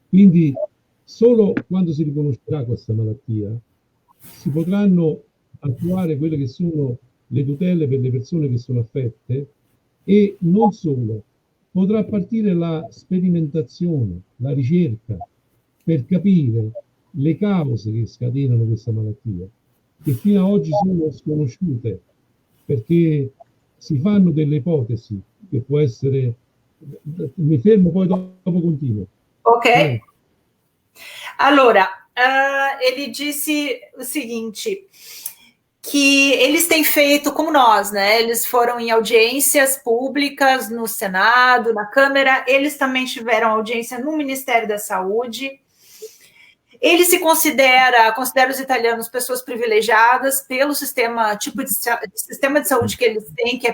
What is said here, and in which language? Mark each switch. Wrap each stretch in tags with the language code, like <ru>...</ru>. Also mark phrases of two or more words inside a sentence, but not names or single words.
<it>Quindi Solo quando si riconoscerà questa malattia si potranno attuare quelle che sono le tutele per le persone che sono affette, e non solo, potrà partire la sperimentazione, la ricerca per capire le cause che scatenano questa malattia, che fino ad oggi sono sconosciute, perché si fanno delle ipotesi che può essere... Mi fermo, poi dopo continuo. Ok. Allora,</it> <pt>ele disse o seguinte, que eles têm feito, como nós, né? Eles foram em audiências públicas no Senado, na Câmara, eles também tiveram audiência no Ministério da Saúde. Ele se considera os italianos pessoas privilegiadas pelo sistema, tipo de sistema de saúde que eles têm, que é</pt>